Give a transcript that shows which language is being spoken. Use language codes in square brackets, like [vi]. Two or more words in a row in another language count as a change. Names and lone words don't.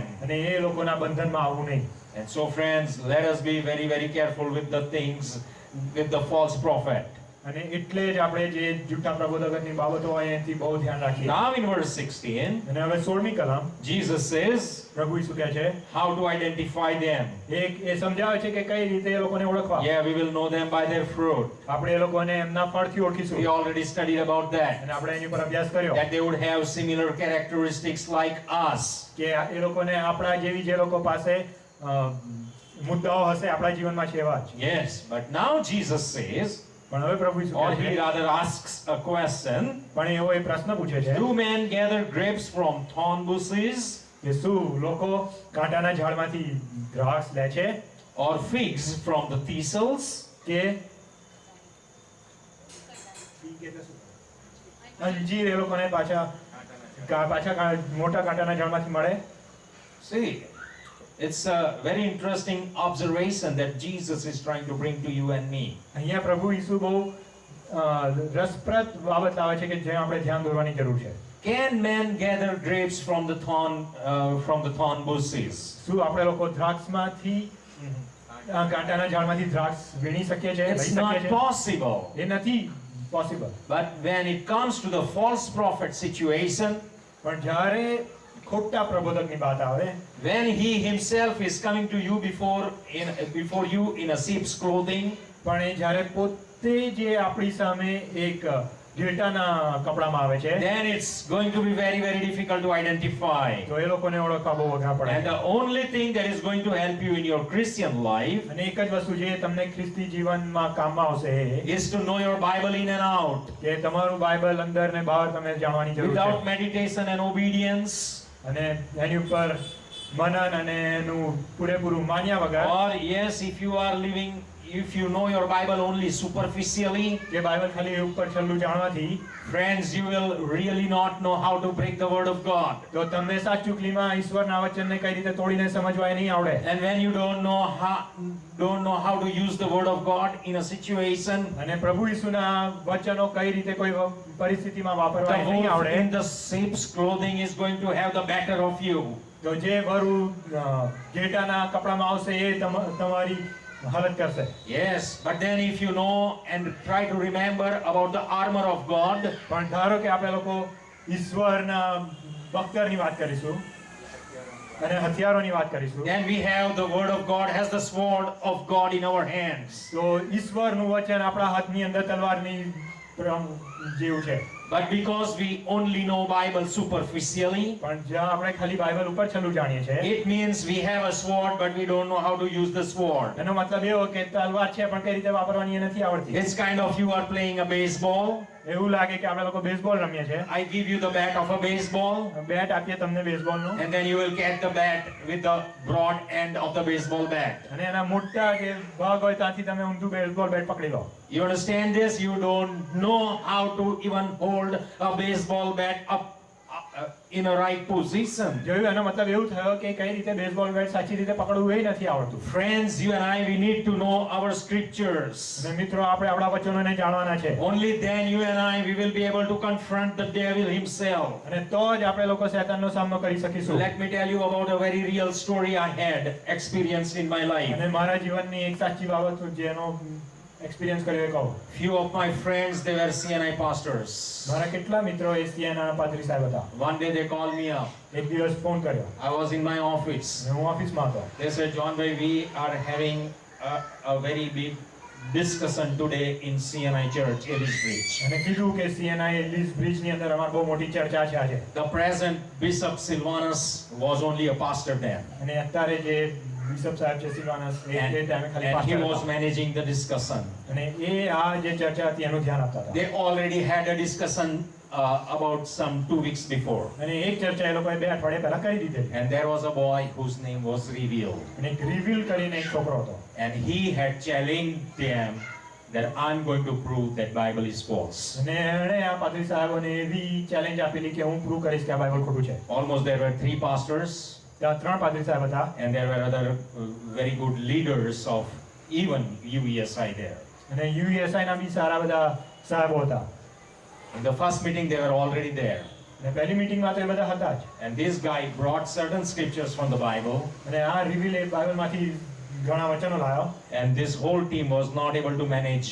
[gu] અને એ લોકોના બંધનમાં આવવું નહીં. [en] And so friends, let us be very, very careful with the things, with the false prophet. [gu] અને એટલે જ આપણે જે જૂઠા પ્રબોધકની બાબતો હોય એનાથી બહુ ધ્યાન રાખીએ. [en] Now in verse 16, [gu] અને હવે 16મી કલમ [en] Jesus says [gu] પ્રભુ ઈસુ કહે છે [en] how to identify them. [gu] એ સમજાવે છે કે કઈ રીતે એ લોકોને ઓળખવા. [en] Yeah, we will know them by their fruit. [gu] આપણે એ લોકોને એમના ફળથી ઓળખીશું. [en] We already studied about that. [gu] અને આપણે એની ઉપર અભ્યાસ કર્યો [en] That they would have similar characteristics like us. [gu] કે એ લોકોને આપણા જેવી જે લોકો પાસે મુદ્દાઓ હશે આપણા જીવનમાં છે એવા જ. [en] Yes, but now Jesus says, [gu] પણ હવે પ્રભુ ઈસુ [en] or [gu] કહે [en] he [gu] છે [en] rather asks a question, [gu] પણ એવો એ પ્રશ્ન પૂછે છે [en] do men gather grapes from thorn bushes [gu] કે શું લોકો કાંટાના ઝાડમાંથી દ્રાક્ષ લે છે [en] or figs from the thistles? [gu] કે અંજીર એ લોકોને પાછા મોટા કાંટાના ઝાડમાંથી મળે? [en] See, It's a very interesting observation that Jesus is trying to bring to you and me. [gu] અહીંયા પ્રભુ ઈસુ બહુ રસપ્રદ બાબત લાવે છે કે જે આપણે ધ્યાન દોરવાની જરૂર છે. [en] Can man gather grapes from the thorn bushes? [gu] શું આપણે લોકો દ્રાક્ષમાંથી કાંટાના ઝાડમાંથી દ્રાક્ષ વીણી શકીએ છીએ, લઈ [en] It's [gu] શકીએ [en] not [gu] છીએ? [en] possible. [gu] એ નથી પોસિબલ. [en] But when it comes to the false prophet situation, [gu] પણ જ્યારે ખોટા પ્રબોધકની વાત આવે, [en] when he himself is coming to you before you in a sheep's clothing, [gu] પણ એ જ્યારે પોતે જે આપણી સામે એક ઘેટાના કપડામાં આવે છે, [en] then it's going to be very, very difficult to identify. [gu] તો એ લોકોને ઓળખવા બહુ અઘરા [en] And [gu] પડે. [en] the only thing that is going to help you in your Christian life [gu] અને એક જ વસ્તુ જે તમને ખ્રિસ્તી જીવનમાં કામમાં આવશે [en] is to know your Bible in and out. [gu] કે તમારું બાઇબલ અંદર ને બહાર તમે જાણવાની જરૂર [en] Without [gu] છે. [en] meditation and obedience, [gu] અને એની ઉપર મનન અને એનું પૂરેપૂરું માન્યા વગર, [en] or yes, if you know your Bible only superficially, [gu] જે બાઇબલ ખાલી ઉપર છેલ્લું જાણવાથી, [en] friends, you will really not know how to break the word of God. [gu] તો તમને સાચુકલીમાં ઈશ્વરના વચનને કઈ રીતે તોડીને સમજવા એ નહીં આવડે. [en] And when you don't know how to use the word of God in a situation, [gu] અને પ્રભુ ઈસુના વચનો કઈ રીતે કોઈ પરિસ્થિતિમાં વાપરવા [en] the [gu] એ નહીં [en] wolf [gu] આવડે, [en] in the sheep's clothing is going to have the better of you. [gu] તો જે વરુ ઘેટાના કપડામાં આવશે એ તમારી હાલત કરશે. [en] Yes, but then if you know and try to remember about the armor of God, [gu] પણ ધારો કે આપણે લોકો ઈશ્વરના બખ્તરની વાત કરીશું અને હથિયારોની વાત કરીશું, [en] then we have the word of God as the sword of God in our hands. [gu] તો ઈશ્વરનું વચન આપણા હાથની અંદર તલવારની જેવું છે. [en] But because we only know Bible superficially, [gu] પણ જ્યાં આપણે ખાલી બાઇબલ ઉપર છેલ્લું જાણીએ છીએ, [en] it means we have a sword but we don't know how to use the sword. [gu] એનો મતલબ એવો કે તલવાર છે પણ કઈ રીતે વાપરવાની એ નથી આવડતી. [en] It's kind of you are playing a baseball. [gu] એવું લાગે કે આપણે લોકો બેઝબોલ રમીએ છીએ. [en] I give you the bat of a baseball, [gu] બેટ આપીએ તમને બેઝબોલનું [en] and then you will get the bat with the broad end of the baseball bat. [gu] અને એના મોટા જે ભાગ હોય ત્યાંથી તમે ઊંધું બેઝબોલ બેટ પકડી લો. [en] You understand this? You don't know how to even hold a baseball bat up in a right position. [gu] જોયું? એનો મતલબ એવું થયો કે કઈ રીતે બેઝબોલ બેટ સાચી રીતે પકડવું એ નથી આવડતું. [en] Friends, you and I, we need to know our scriptures. [gu] અને મિત્રો આપણે આપણા વચનોને જાણવાના છે. [en] Only then you and I, we will be able to confront the devil himself. [gu] અને તો જ આપણે લોકો શૈતાનનો સામનો કરી શકીશું. [en] Let me tell you about a very real story I had experienced in my life. [gu] અને મારા જીવનની એક સાચી બાબત જેનો એક્સપિરિયન્સ કર્યો એ કહું. [en] Few of my friends, they were CNI pastors. [gu] મારા કેટલા મિત્રો એસીએના પાદરી સાહેબ હતા. [en] One day they called me up. [gu] એક દિવસ ફોન કર્યો. [en] I was in my office. [gu] અને હું ઓફિસમાં હતો. [en] They said, John bhai, we are having a very big discussion today in CNI Church, Ellis Bridge. [gu] અને કીધું કે સીએનઆઈ એલિસ બ્રિજની અંદર અમાર બહુ મોટી ચર્ચા છે આજે. [en] The present Bishop Silvanus was only a pastor then. [gu] અને અત્યારે જે બિશપ સાહેબ છે સિલ્વાનસ એ ટાઈમે ખાલી [en] And he [gu] પાસ્ટર [en] was [gu] હતા. [en] managing the discussion. [gu] અને એ આ જે ચર્ચા હતી એનું ધ્યાન આપતા હતા. [en] They already had a discussion about some 2 weeks before. [gu] અને એક ચર્ચા એ લોકોએ 2 અઠવાડિયા પહેલા કરી દીધેલી. [en] And there was a boy whose name was revealed. [gu] અને એક રિવીલ કરીને એક છોકરો હતો. [en] And he had challenged them that I'm going to prove that Bible is false. [gu] અને એણે આ પાદરી સાહેબોને એવી ચેલેન્જ આપેલી કે હું પ્રૂવ કરીશ કે આ બાઇબલ ખોટું છે. [en] Almost there were 3 pastors, [gu] ત્યાં 3 પાદરી સાહેબ હતા. [en] and there were other very good leaders of even UESI there. [gu] અને યુએસઆઈ ના બી સારા બધા સાહેબો હતા. [en] In the first meeting, they were already there. [gu] અને પહેલી મીટિંગમાં તો એ બધા હતા જ. [en] And this guy brought certain scriptures from the Bible, [gu] અને આ રિવીલ એ બાઇબલમાંથી ઘણા વચનો લાવ્યો. [en] and this whole team was not able to manage.